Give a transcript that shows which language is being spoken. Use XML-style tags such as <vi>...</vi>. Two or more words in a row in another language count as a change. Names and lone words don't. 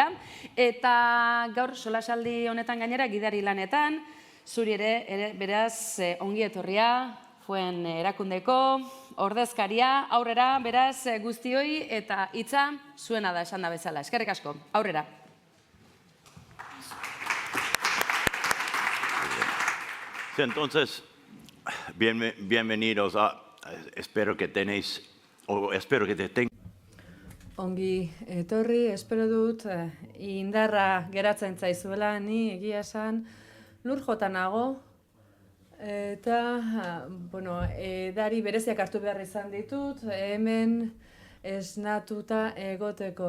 <eu>Eta gaur solasaldi honetan gainera gidari lanetan, zuri ere beraz ongi etorria, Fuen erakundeko, ordezkaria, aurrera, beraz guztioi eta hitza zuena da esan da bezala. Eskerrik asko, aurrera.</eu> <es>Entonces, bienvenidos espero que tenéis, o espero que te tengan.</es> <eu>Ongi etorri, espero dut, indarra geratzen zaizuela, ni egia esan lur jota nago, eta, edari bereziak hartu behar izan ditut, hemen esnatuta egoteko.</eu>